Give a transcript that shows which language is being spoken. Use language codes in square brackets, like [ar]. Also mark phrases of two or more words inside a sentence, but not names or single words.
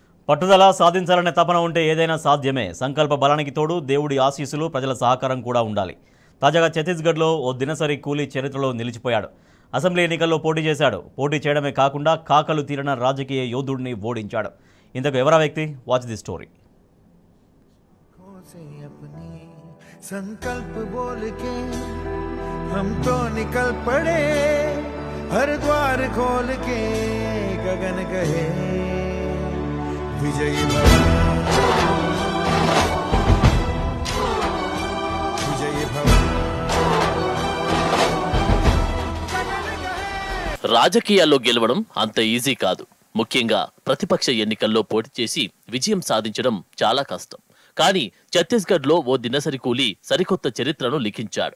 [te] పట్టుదల సాధించాలనే తపన ఉంటే ఏదైనా సాధ్యమే. సంకల్ప బలానికి తోడు దేవుడి ఆశీస్సులు, ప్రజల సహకారం కూడా ఉండాలి. తాజాగా ఛత్తీస్గఢ్లో ఓ దినసరి కూలీ చరిత్రలో నిలిచిపోయాడు. అసెంబ్లీ ఎన్నికల్లో పోటీ చేశాడు. పోటీ చేయడమే కాకుండా కాకలు తీరిన రాజకీయ యోధుడిని ఓడించాడు. ఇంతకు ఎవరా వ్యక్తి? [en] watch the story. [hi] संकल्प बोल के हम तो निकल पड़े, हर द्वार खोल के गगन कहे विजयी भव, विजयी भव। [te] రాజకీయాల్లో గెలవడం అంత ఈజీ కాదు. ముఖ్యంగా ప్రతిపక్ష ఎన్నికల్లో పోటీ చేసి విజయం సాధించడం చాలా కష్టం. కానీ ఛత్తీస్గఢ్లో ఓ దినసరి కూలీ సరికొత్త చరిత్రను లిఖించాడు.